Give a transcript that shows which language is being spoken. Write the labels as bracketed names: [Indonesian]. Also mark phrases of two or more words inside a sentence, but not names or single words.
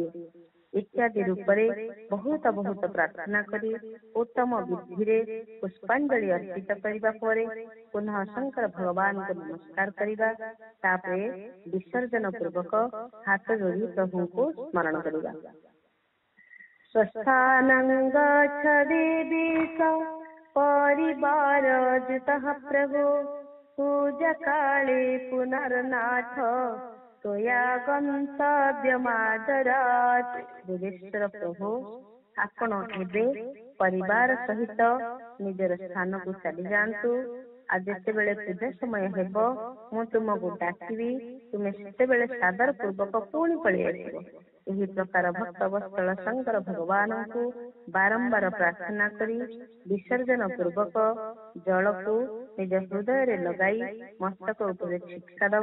[Odia] ଇତ୍ୟାଦି ରୂପରେ ବହୁତ ବହୁତ ପ୍ରାର୍ଥନା କରି ଉତ୍ତମ ବୁଦ୍ଧିରେ ପୁଷ୍ପାଞ୍ଜଳି ଅର୍ପିତ କରିବା ପରେ ପୁନଃ ଶଙ୍କର ଭଗବାନଙ୍କୁ ନମସ୍କାର କରିବା। ତାପରେ ବିସର୍ଜନ ପୂର୍ବକ ହାତ ଯୋଡ଼ି ପ୍ରଭୁଙ୍କୁ ସ୍ମରଣ କରିବା। [Sanskrit] ସ୍वस्थानं गच्छ देवी स परिवार जुतः प्रभो पूजा काले पुनर्नाथ त्वया गन्तव्यमादरात्। [Odia] ଦେବେଶ୍ୱର ପ୍ରଭୁ, ଆପଣ ଏବେ ପରିବାର ସହିତ ନିଜର ସ୍ଥାନକୁ ଚାଲି ଯାଆନ୍ତୁ। ଆଉ ଯେତେବେଳେ ପୂଜା ସମୟ ହେବ ମୁଁ ତୁମକୁ ଡାକିବି, ତୁମେ ସେତେବେଳେ ସାଦର ପୂର୍ବକ ପୁଣି ପଳେଇ ଆସିବ। ଏହି ପ୍ରକାର ଭକ୍ତ ବତ୍ସଳ ଶଙ୍କର ଭଗବାନଙ୍କୁ ବାରମ୍ବାର ପ୍ରାର୍ଥନା କରି ବିସର୍ଜନ ପୂର୍ବକ ଜଳକୁ ନିଜ ହୃଦୟରେ ଲଗାଇ ମସ୍ତକ ଉପରେ ଛିଟକା ଦବ।